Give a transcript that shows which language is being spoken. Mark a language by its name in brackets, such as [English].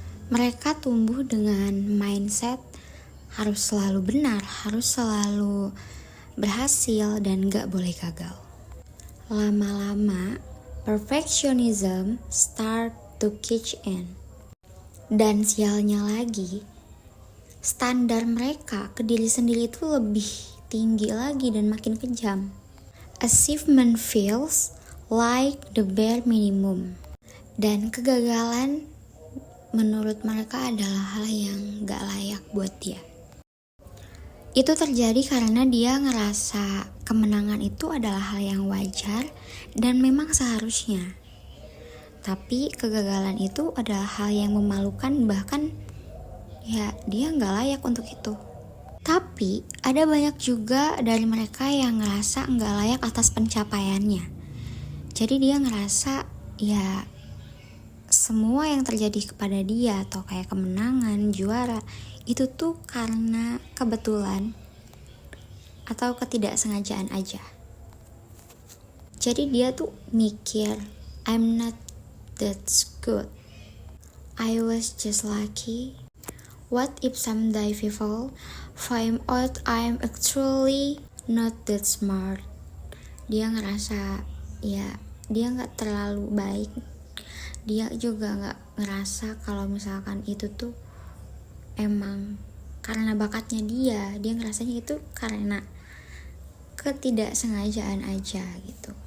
[Indonesian] Mereka tumbuh dengan mindset harus selalu benar, harus selalu berhasil dan gak boleh gagal. Lama-lama, [English] perfectionism start to kick in. [Indonesian] Dan sialnya lagi, standar mereka ke diri sendiri itu lebih tinggi lagi dan makin kejam. [English] Achievement feels like the bare minimum. [Indonesian] Dan kegagalan menurut mereka adalah hal yang gak layak buat dia. Itu terjadi karena dia ngerasa kemenangan itu adalah hal yang wajar dan memang seharusnya. Tapi kegagalan itu adalah hal yang memalukan, bahkan ya dia gak layak untuk itu. Tapi ada banyak juga dari mereka yang ngerasa gak layak atas pencapaiannya. Jadi dia ngerasa ya semua yang terjadi kepada dia atau kayak kemenangan, juara, itu tuh karena kebetulan atau ketidaksengajaan aja. Jadi dia tuh mikir, [English] I'm not that good, I was just lucky. What if someday people find out I'm actually not that smart? [Indonesian] Dia ngerasa ya dia gak terlalu baik. Dia juga gak ngerasa kalau misalkan itu tuh emang karena bakatnya dia ngerasanya itu karena ketidaksengajaan aja gitu.